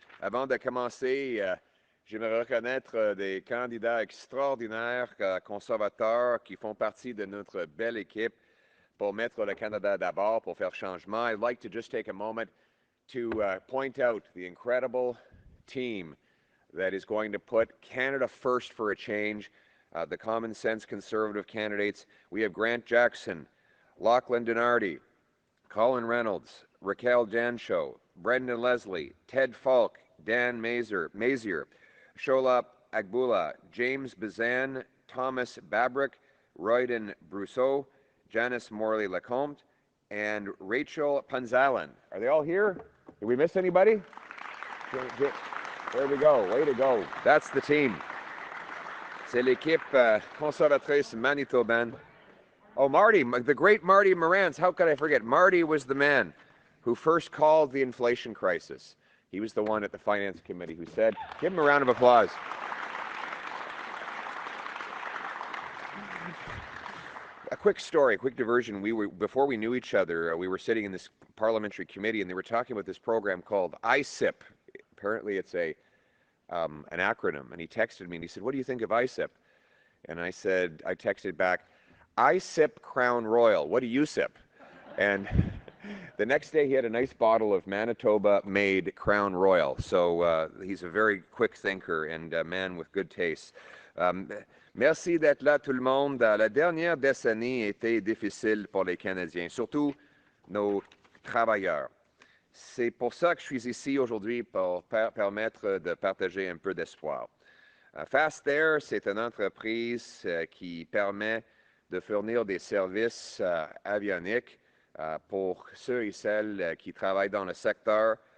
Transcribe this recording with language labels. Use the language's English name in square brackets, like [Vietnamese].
[French] Avant de commencer, j'aimerais reconnaître des candidats extraordinaires, conservateurs, qui font partie de notre belle équipe pour mettre le Canada d'abord, pour faire changement. [English] I'd like to just take a moment to point out the incredible team that is going to put Canada first for a change. The common sense conservative candidates. We have Grant Jackson, Lachlan Dinardi, Colin Reynolds, Raquel Dancho, Brendan Leslie, Ted Falk, Dan Mazier, Sholap Agbula, James Bazan, Thomas Babrick, Royden Brousseau, Janice Morley-Lecomte, and Rachel Panzalan. Are they all here? Did we miss anybody? There we go. Way to go. That's the team. [French] C'est l'équipe conservatrice manitobaine. [English] Oh, Marty, the great Marty Morans. How could I forget? Marty was the man who first called the inflation crisis. He was the one at the Finance Committee who said, give him a round of applause. A quick story, a quick diversion. Before we knew each other, we were sitting in this parliamentary committee and they were talking about this program called ISIP. Apparently it's an acronym, and he texted me and he said, what do you think of ISIP? And I texted back, I sip Crown Royal. What do you sip? And the next day he had a nice bottle of Manitoba-made Crown Royal. So he's a very quick thinker and a man with good taste. [French] Merci d'être là tout le monde. La dernière décennie a été difficile pour les Canadiens, surtout nos travailleurs. C'est pour ça que je suis ici aujourd'hui pour permettre de partager un peu d'espoir. Fast Air, c'est une entreprise qui permet de fournir des services avioniques pour ceux et celles qui travaillent dans le secteur.